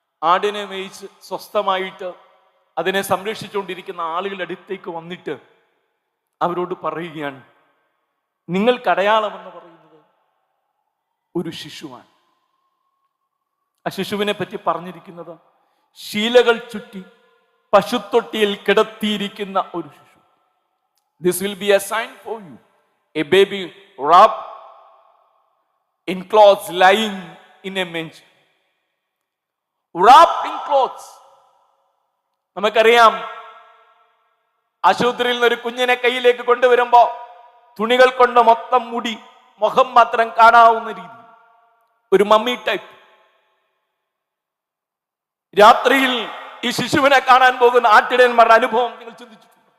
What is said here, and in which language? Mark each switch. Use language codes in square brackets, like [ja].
[ml] ആടിനെ മേയിച്ച് സ്വസ്ഥമായിട്ട് അതിനെ സംരക്ഷിച്ചുകൊണ്ടിരിക്കുന്ന ആളുകളുടെ അടുത്തേക്ക് വന്നിട്ട് അവരോട് പറയുകയാണ്, നിങ്ങൾക്ക് അടയാളമെന്ന് പറയുന്നത് ഒരു ശിശുവാണ്. ആ ശിശുവിനെ പറ്റി പറഞ്ഞിരിക്കുന്നത് ശീലകൾ ചുറ്റി പശുത്തൊട്ടിയിൽ കിടത്തിയിരിക്കുന്ന ഒരു ശിശു. [en] This will be a sign for you, a baby wrapped in clothes lying in a manger. Wrapped in clothes. [ml] നമുക്കറിയാം, ആശുപത്രിയിൽ നിന്ന് ഒരു കുഞ്ഞിനെ കയ്യിലേക്ക് കൊണ്ടുവരുമ്പോ തുണികൾ കൊണ്ട് മൊത്തം മുടി, മുഖം മാത്രം കാണാവുന്ന രീതി, ഒരു മമ്മി ടൈപ്പ്. രാത്രിയിൽ ഈ ശിശുവിനെ കാണാൻ പോകുന്ന ആട്ടിടയന്മാരുടെ അനുഭവം നിങ്ങൾ ചിന്തിച്ചിട്ടുണ്ട്?